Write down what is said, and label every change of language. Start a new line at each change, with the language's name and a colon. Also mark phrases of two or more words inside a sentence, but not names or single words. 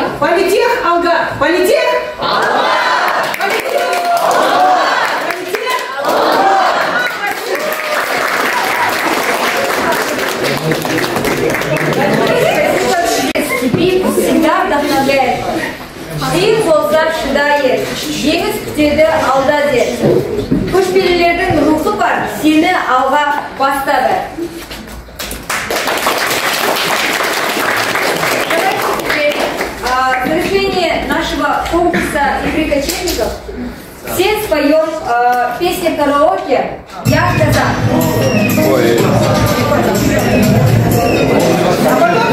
Kazakh: Политех, Алга. Политех? Алга.
Russian: Степи всегда вдохновляет.
Kazakh: Қиын болса шыдайы, жеңіс күтеді алда дер. Көшпелілердің рухы бар, сені алға бастады.
Russian: В завершении нашего конкурса игры кочевников все споем песню караоке «Я казак».